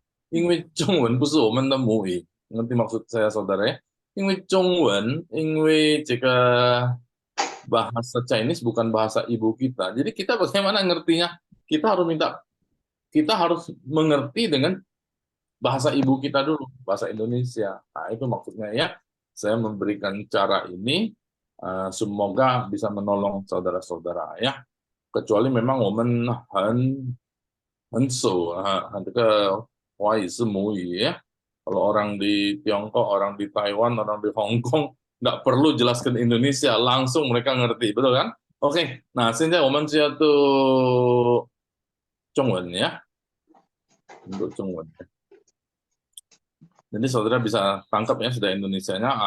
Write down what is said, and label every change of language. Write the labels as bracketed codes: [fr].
[zh] 因为中文不是我们的母语， [id] ngerti maksud saya saudara ya? [zh] 因为中文，因为这个 [id] bahasa Chinese bukan bahasa ibu kita. Jadi kita bagaimana ngertinya? Kita harus mengerti dengan bahasa ibu kita dulu, bahasa Indonesia. Nah, itu maksudnya ya. Saya memberikan cara ini semoga bisa menolong saudara-saudara ya. Kecuali memang [zh] 我们很熟这个华语是母语 ya. [id] Kalau orang di Tiongkok, orang di Taiwan, orang di Hong Kong, nggak perlu jelaskan Indonesia, langsung mereka ngerti, betul kan? [zh] Oke, nah, 现在我们就要读中文ya, untuk 中文. [id] Jadi saudara bisa tangkap ya sudah Indonesianya.